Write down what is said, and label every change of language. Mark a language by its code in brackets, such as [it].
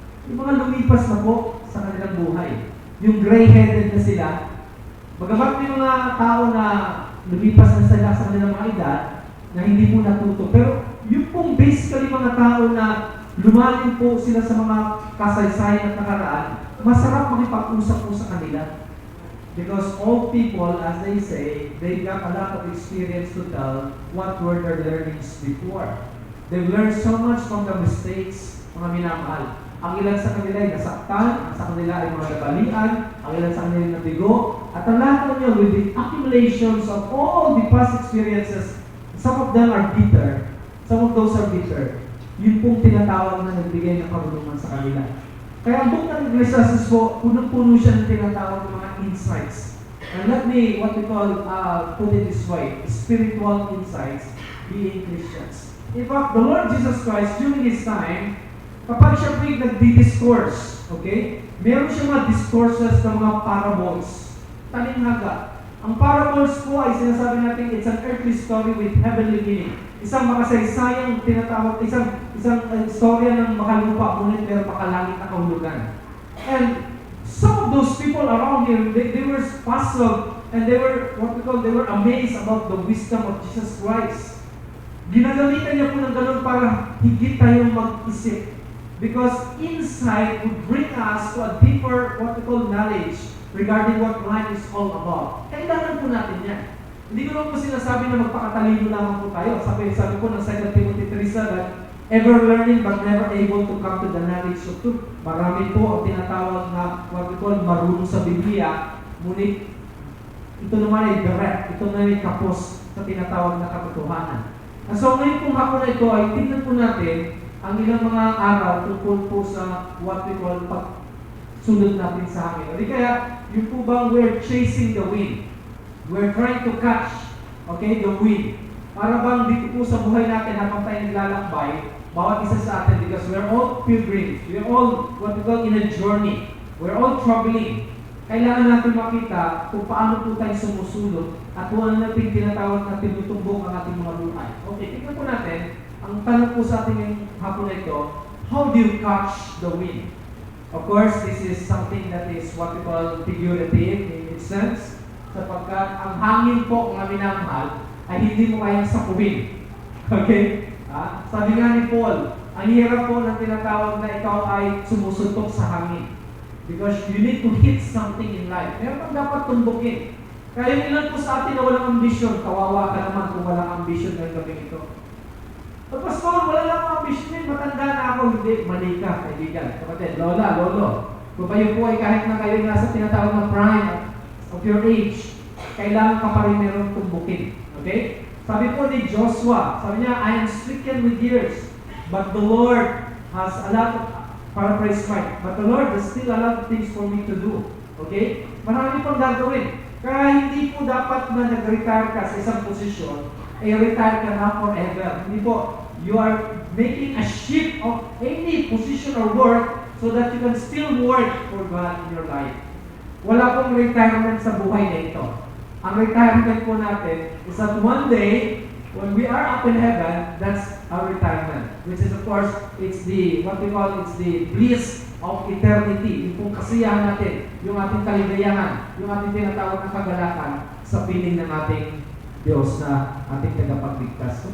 [tl] Yung mga lumipas na po sa kanilang buhay. Yung gray-headed na sila. Bagamat may mga tao na lumipas na sila sa kanilang mga edad, na hindi po natuto. Pero yung pong basically mga tao na lumalim po sila sa mga kasaysayan at nakaraan, masarap makipag-usap po sa kanila. [en] Because all people, as they say, they got a lot of experience to tell what were their learnings before. They've learned so much from the mistakes, [tl] mga minamahal. Ang ilan sa kanila ay nasaktan, ang sa kanila ay mga nabalian, ang ilan sa kanila ay nabigo, at ang lahat ng yun [en] with the accumulations of all the past experiences, some of them are bitter, [tl] some of those are bitter. Yun pong tinatawag na nagbigay ng karunungan sa kanila. Kaya ang book ng Ecclesiastes po, punong-puno siya ng tinatawag ng mga insights. [en] And let me, what we call, put it this way, spiritual insights, being Christians. In fact, the Lord Jesus Christ, during His time, [tl] kapag siya po yung nagdi-discourse, [en] okay? [tl] Meron siya mga discourses ng mga parables. Talinghaga. Ang parables po ay sinasabi natin, [en] it's an earthly story with heavenly meaning. [tl] Isang makasaysayang tinatawag, isang istorya ng makalupa, ngunit meron makalangit na kahulugan. [en] And some of those people around him, they were puzzled and they were, they were amazed about the wisdom of Jesus Christ. [tl] Ginagamitan niya po ng ganun para higit tayong mag-isip. [en] Because insight would bring us to a deeper, knowledge regarding what life is all about. [tl] Kailangan po natin yan. Hindi ko lang po sinasabi na magpakatalino lamang po tayo. Sabi po ng [en] 2 Timothy 3:7, ever learning but never able to come to the knowledge of truth. [tl] Marami po ang tinatawag na marunong sa Biblia, ngunit ito naman ay direct, ito na ay kapos sa tinatawag na katotohanan. So ngayon pong hapon na ito ay tingnan po natin ang ilang mga araw tungkol po sa pagsunod natin sa hangin. Di kaya, yung po bang [en] we're chasing the wind. We're trying to catch, the wind. [tl] Para bang dito po sa buhay natin habang tayo naglalakbay, bawat isa sa atin, [en] because we're all pilgrims. We're all, in a journey. We're all traveling. [tl] Kailangan natin makita kung paano po tayo sumusulot at kung ano natin tinatawag na tinutumbok ang ating mga buhay. Okay, tingnan po natin. Ang tanong po sa ating ngayong hapon na ito, [en] how do you catch the wind? Of course, this is something that is what we call figurative in its sense, [tl] sapagkat ang hangin po ang minamahal ay hindi mo kayang sakuhin. [en] Okay? [tl] Sabi nga ni Paul, ang hirap po ng tinatawag na ikaw ay sumusuntok sa hangin. [en] Because you need to hit something in life. [tl] Meron kang dapat tumbukin. Kaya yung ilan po sa atin na walang ambisyon, kawawa ka naman kung walang ambisyon ng gabing ito. Pastor, wala lang ang ambisyon, matanda na ako. Hindi, mali ka, kaibigan. Kapatid, lola, lolo. Kung kayo po ay kahit na kayo nasa tinatawag na [en] prime of your age, [tl] kailangan ka pa rin meron tumbukin. Okay? Sabi po ni Joshua, sabi niya, [en] I am stricken with years, but the Lord has a lot of, paraphrase right, but the Lord has still a lot of things for me to do. [tl] Okay? Marami pang gagawin. Kaya hindi po dapat na nag-retire ka sa isang posisyon, retire ka na forever. Hindi po, [en] you are making a shift of any position or work so that you can still work for God in your life. [tl] Wala pong retirement sa buhay na ito. Ang retirement po natin [en] is that one day, when we are up in heaven, that's our retirement. Which is of course, it's the bliss of eternity. [tl] Yung pong kasiyahan natin, yung ating kaligayahan, yung ating tinatawag na kagalakan sa piling ng ating Diyos na ating tagapagligtas.